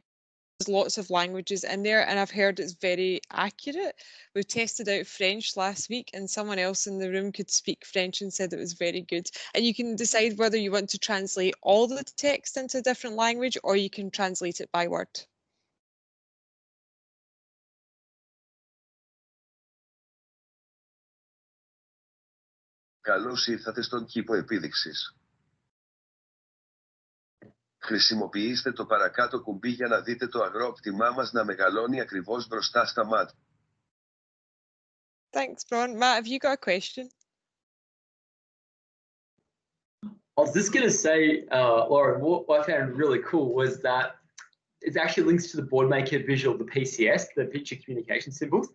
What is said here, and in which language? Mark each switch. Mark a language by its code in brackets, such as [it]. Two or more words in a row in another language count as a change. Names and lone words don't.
[en] There's lots of languages in there and I've heard it's very accurate. We tested out French last week and someone else in the room could speak French and said it was very good. And you can decide whether you want to translate all the text into a different language or you can translate it by word. [el] Καλώς ήρθατε στον κήπο επίδειξης. Χρησιμοποιήστε το παρακάτω κουμπί για να δείτε το αγρόκτημά μας να μεγαλώνει ακριβώς μπροστά στα μάτια. [en] Thanks, Bron. Matt, have you got a question? I was just going to say, Lauren, what I found really cool was that it actually links to the Boardmaker visual, the PCS, the picture communication symbols.